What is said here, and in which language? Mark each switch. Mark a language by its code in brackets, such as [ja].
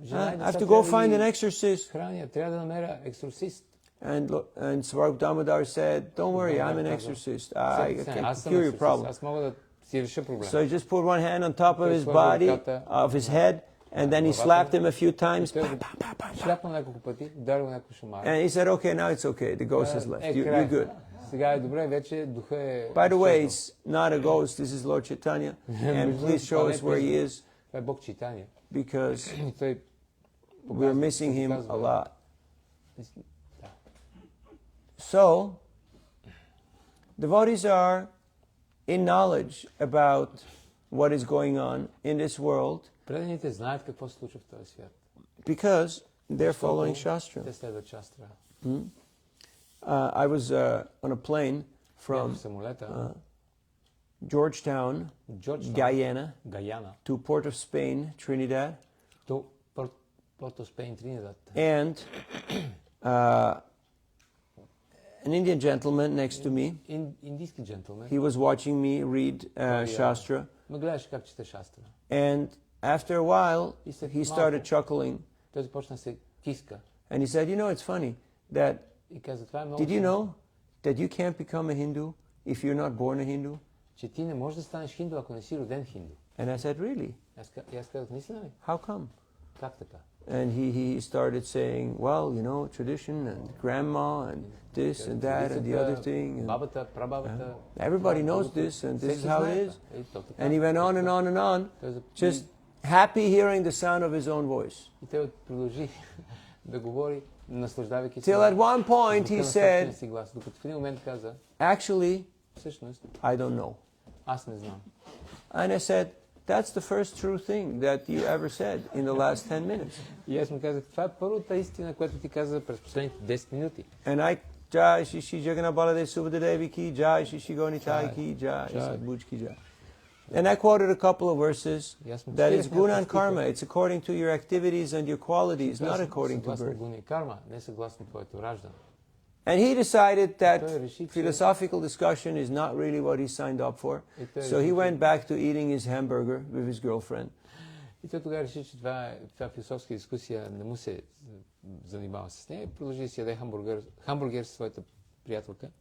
[en] I have to go find an exorcist. And Swarup Damodar said, don't worry, I'm an exorcist. I can cure your problem. [bg] си реша проблема. [en] So he just put one hand on top of his body, of his head, and then he slapped him a few times. [bg] Шляпна няколко пъти, ударил няколко шамара. [en] And he said, okay, now it's okay. The ghost has left. You're good. [bg] Сега е добре, вече духа е... [en] By the way, it's not a ghost. This is Lord Chaitanya. And please show us where he is. [bg] Това е Бог Чайтания. [en] Because [bg] Той [en] we're missing him a lot. [bg] Да. [en] So, devotees are in knowledge about what is going on in this world [bg] Преданите знаят какво се случва в този свят. [en] because they're following [bg] Те [en] Shastra. [bg] следват шастра. [en] I was on a plane from Georgetown, Guyana, to Port of Spain, Trinidad. [bg] До Порто Спейн, Тринидад. [en] And an Indian gentleman next to me, [bg] Индийски джентлмен. [en] he was watching me read Shastra. [bg] Ме гледаше как чете шастра. [en] And after a while, he started chuckling. [bg] Той започна се киска. [en] And he said, you know, it's funny that, [bg] И каза, това е много [en] did you know that you can't become a Hindu if you're not born a Hindu? [bg] че ти не можеш да станеш хинду, ако не си роден хинду. [en] And I said, really? [bg] Аз казах, наистина ли? [en] How come? [bg] Как така? [en] And he started saying, well, you know, tradition and grandma and this and that and the other thing. And [bg] бабата, прабабата. [en] everybody knows this and this is how it is. And he went on and on and on, [bg] Той [en] just happy hearing the sound of his own voice. [bg] И той продължи да говори, наслаждавайки се. [en] Till at one point he said, [bg] докато в един момент каза, [en] actually, [bg] всъщност, [en] I don't know. [bg] аз не знам. [en] And I said, that's the first true thing that you ever said in the last 10 minutes. [bg] И аз му казах, това е първата истина, която ти каза през последните 10 минути. [en] And I, Jai Shishi Jagannath Baladev Subhadevi ki Jai Shishi Gonitai ki Jai, he said, Buj ki Jai. And I quoted a couple of verses that it's guna and karma. It's according to your activities and your qualities, not according to birth. [bg] Гуна и карма, не съгласно твоето раждане. [en] And he decided that philosophical discussion is not really what he signed up for. So he went back to eating his hamburger with his girlfriend. [bg] И той тогава реши, че това философска дискусия не му се занимава с нея. Продължи да си яде хамбургер със своята приятелка.